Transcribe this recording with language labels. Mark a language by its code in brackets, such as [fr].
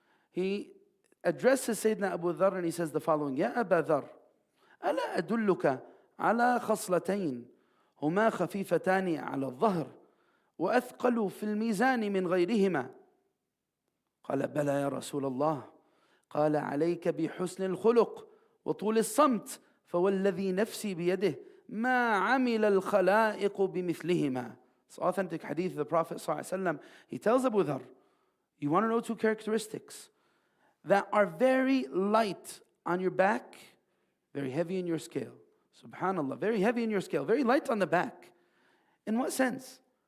[en] He addresses Sayyidina Abu Dharr and he says the following, Ya Aba Dharr, [ar] ألا أدلك على خصلتين هما خفيفتان على الظهر وأثقل في الميزان من غيرهما. قال بلى يا رسول الله. قال عليك بحسن الخلق وطول الصمت فوالذي نفسي بيده ما عمل الخلائق بمثلهما. [en] It's authentic hadith of the Prophet ﷺ. He tells Abu Dharr, you want to know two characteristics that are very light on your back, very heavy in your scale. Subhanallah, very heavy in your scale, very light on the back. In what sense?